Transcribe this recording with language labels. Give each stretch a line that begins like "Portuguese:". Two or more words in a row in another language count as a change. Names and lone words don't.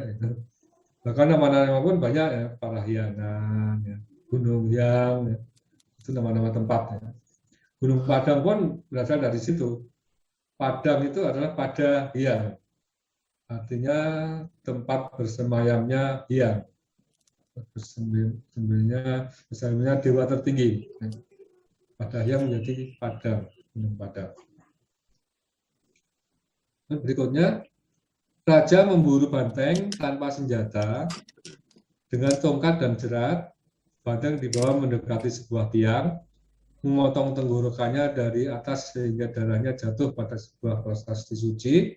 Indonesian: Bahkan nama-nama pun banyak ya, Parahyangan, ya. Gunung Hyang, ya. Itu nama-nama tempat. Ya. Gunung Padang pun berasal dari situ. Padang itu adalah pada Hyang, artinya tempat bersemayamnya Hyang. Bersemayamnya dewa tertinggi. Pada Hyang menjadi Padang, Gunung Padang. Dan berikutnya, raja memburu banteng tanpa senjata dengan tongkat dan jerat. Banteng dibawa mendekati sebuah tiang, memotong tenggorokannya dari atas sehingga darahnya jatuh pada sebuah prasasti suci.